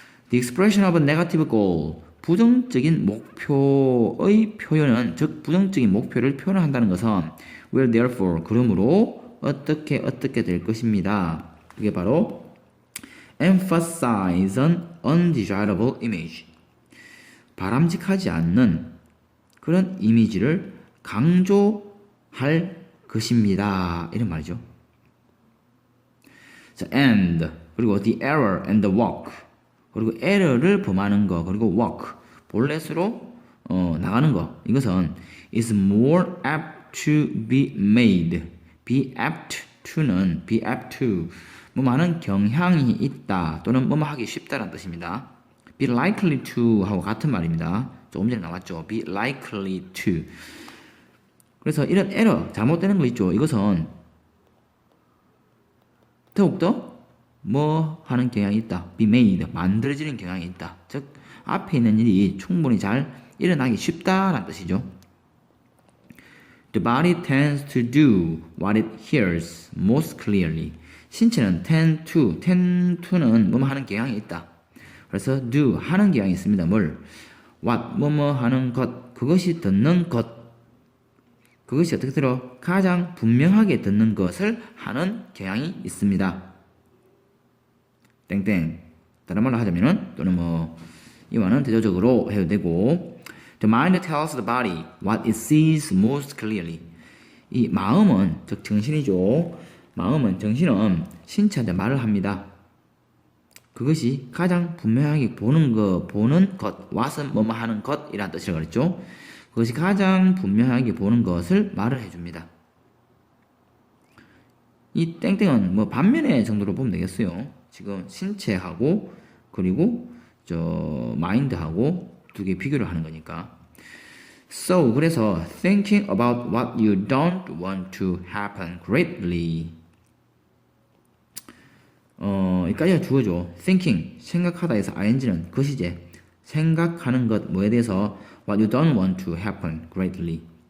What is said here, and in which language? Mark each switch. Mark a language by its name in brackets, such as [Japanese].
[English] The expression of a negative goal, [Korean] 부정적인 목표의 표현은, 즉 부정적인 목표를 표현한다는 것은 [English] will therefore, [Korean] 그러므로 어떻게 될 것입니다. 그게 바로 [English] emphasize an undesirable image, [Korean] 바람직하지 않는 그런 이미지를 강조할 것입니다. 이런 말이죠. [English] 자, and, 그리고 the error and the walk, 그리고 [Korean] error를 범하는 거, [English] 그리고 walk, [Korean] 볼넷으로 나가는 거, 이것은 [English] is more apt to be made. be apt to [Korean] 는 be apt to, 뭐 많은 경향이 있다 또는 뭐뭐 하기 쉽다라는 뜻입니다. [English] be likely to [Korean] 하고 같은 말입니다. 조금 전에 나왔죠. [English] be likely to. [Korean] 그래서 이런 에러, 잘못되는 거 있죠. 이것은 더욱더 뭐 하는 경향이 있다. [English] be made, [Korean] 만들어지는 경향이 있다. 즉 앞에 있는 일이 충분히 잘 일어나기 쉽다라는 뜻이죠. [English] The body tends to do what it hears most clearly. [Korean] 신체는 tend to는 뭐뭐 하는 경향이 있다. 그래서 do 하는 경향이 있습니다. 뭘? what 뭐뭐 하는 것, 그것이 듣는 것. 그것이 어떻게 들어? 가장 분명하게 듣는 것을 하는 경향이 있습니다. 땡땡. 다른 말로 하자면은 또는 뭐 이와는 대조적으로 해도 되고 [English] The mind tells the body what it sees most clearly. [Korean] 이 마음은 즉 정신이죠. 정신은 신체한테 말을 합니다. 그것이 가장 분명하게 보는 것, what은 뭐뭐 하는 것이라는 뜻이라고 그랬죠. 그것이 가장 분명하게 보는 것을 말을 해줍니다. 이 땡땡은 뭐 반면의 정도로 보면 되겠어요. 지금 신체하고 그리고 마인드하고 두 개 비교를 하는 거니까. [English] So 그래서 thinking about what you don't want to happen greatly. [Korean] 여기까지가 주어죠. [English] thinking [Korean] 생각하다 해서 ing는 것이제 생각하는 것 뭐에 대해서 [English] what you don't want to happen greatly.